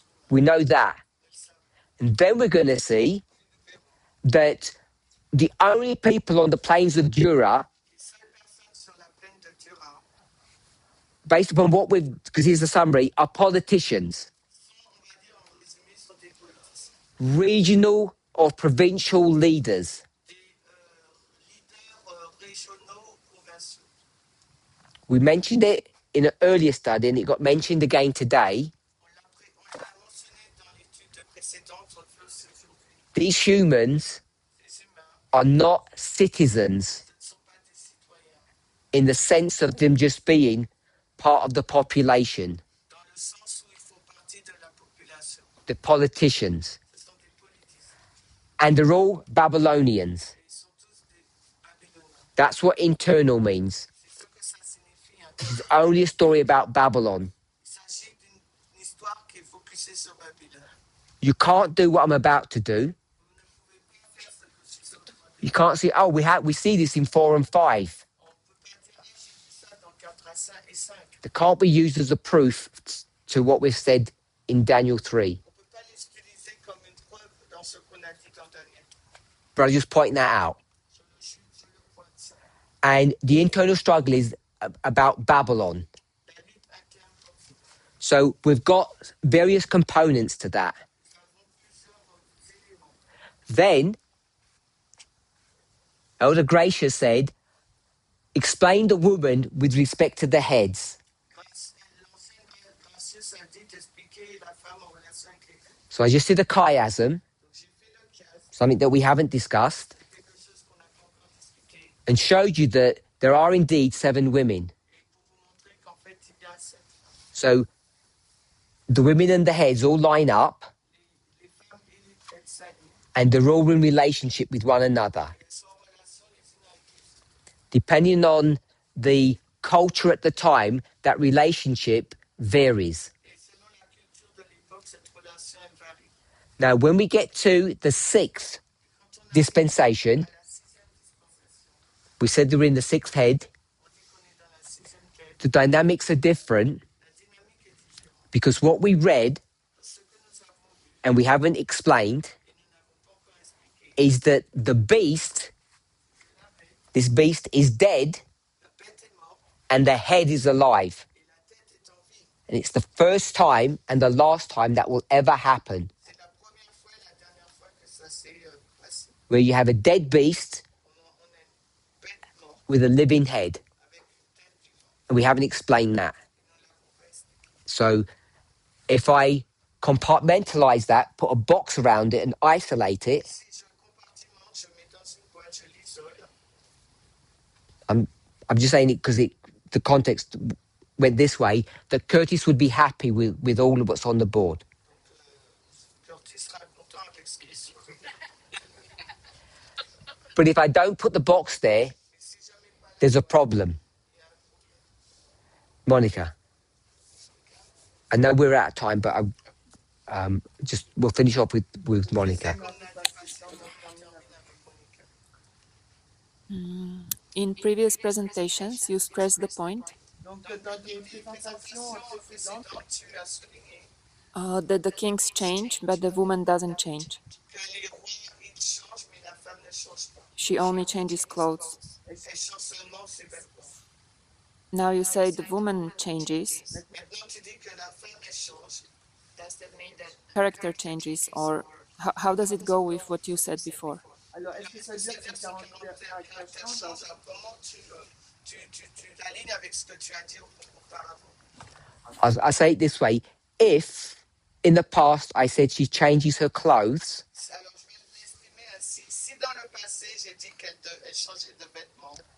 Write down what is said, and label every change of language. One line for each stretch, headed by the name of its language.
English: We know that. And then we're going to see that the only people on the plains of Jura,
French: les seules personnes sur la plaine de Dura
English: based upon what we've, because here's the summary, are politicians,
French: sont, on va dire en résumé, sont des politiciens,
English: regional or provincial leaders.
French: des leaders régionaux ou provinciaux.
English: We mentioned it in an earlier study and it got mentioned again today.
French: On l'a mentionné dans l'étude précédente, on le fait aussi aujourd'hui.
English: These humans
French: Ces humains,
English: are not citizens
French: ce ne sont pas des citoyens,
English: in the sense of them just being part of the population,
French: dans le sens où ils font partie de la population.
English: the politicians.
French: Ce sont des politiciens.
English: And they're all Babylonians.
French: Et ils sont tous des Babyloniens.
English: That's what internal means.
French: C'est ce que ça signifie.
English: It's only a story about Babylon.
French: Il s'agit d'une histoire qui est focusée sur Babylone.
English: You can't do what I'm about to do.
French: Vous ne pouvez pas faire ce que je suis en train de
English: You
French: faire.
English: can't say, oh, we see this in 4 and 5.
French: On ne peut pas dire, ah, j'ai vu ça dans 4 à 5 et 5.
English: They can't be used as a proof to what we've said in Daniel 3.
French: On ne peut pas les utiliser comme une preuve dans ce qu'on a dit dans Daniel.
English: But I just point that out.
French: Je le pointe ça.
English: And the internal struggle is about Babylon.
French: La lutte interne comme ça.
English: So we've got various components to that.
French: Nous avons plusieurs éléments.
English: Then, Elder Gracia said, explain the woman with respect to the heads.
French: L'ancienne gracieuse a dit d'expliquer la femme en relation avec les filles.
English: So I just did a chiasm,
French: Donc j'ai fait le chiasme,
English: something that we haven't discussed,
French: c'est quelque chose qu'on n'a pas encore discuté.
English: and showed you that there are indeed 7 women.
French: Et pour vous montrer qu'en fait, il y a 7 femmes.
English: So the women and the heads all line up,
French: Les femmes et les têtes s'allient.
English: and they're all in relationship with one another.
French: Elles sont en relation les unes avec les autres.
English: Depending on the culture at the time, that relationship varies.
French: Et selon la culture de l'époque, cette relation elle varie.
English: Now, when we get to the 6th
French: Quand on
English: dispensation,
French: à la 6e dispensation,
English: we said they were in the 6th head.
French: on dit qu'on est dans la 6e quête.
English: The dynamics are different
French: La dynamique est différente.
English: because what we read
French: Ce que nous avons vu
English: and we haven't explained
French: et nous n'avons pas encore expliqué,
English: is that the beast,
French: la bête,
English: this beast is dead
French: la bête est morte
English: and the head is alive.
French: et la tête est en vie.
English: And it's the first time and the last time that will ever happen,
French: C'est la première fois et la dernière fois que ça s'est passé.
English: where you have a dead beast
French: On a une bête morte
English: with a living head.
French: avec une tête vivante.
English: And we haven't explained that.
French: Et nous ne l'avons pas expliqué.
English: So if I compartmentalize that, put a box around it and isolate it,
French: Si je compartimente, je mets dans une boîte, je l'isole.
English: I'm just saying it because the context went this way, that Curtis would be happy with all of what's on the board.
French: Curtis sera content avec ce qui est sur le
English: But if I don't put the box there,
French: Mais si je mets pas
English: there's a problem.
French: il y a un problème.
English: Monica, I know we're out of time, but we'll finish off with Monica.
French: On a dit patience, on termine avec Monica.
English: In previous presentations, you stressed the point
French: Donc, dans des présentations précédentes, Tu as souligné
English: that the kings change, but the woman doesn't change.
French: que les rois, ils changent, mais la femme ne change pas.
English: She only changes clothes.
French: Elle change seulement ses vêtements.
English: Now you say the woman changes,
French: Maintenant, tu dis que la femme, elle change.
English: does that mean that character changes, or how does it go with what you said before?
French: alors est-ce que ça veut dire que le caractère change? Comment tu l'alignes avec ce que tu as dit auparavant?
English: I say it this way, if in the past I said she changes her clothes,
French: Alors, je vais l'exprimer ainsi. Si dans le passé, j'ai dit qu'elle changeait de vêtements,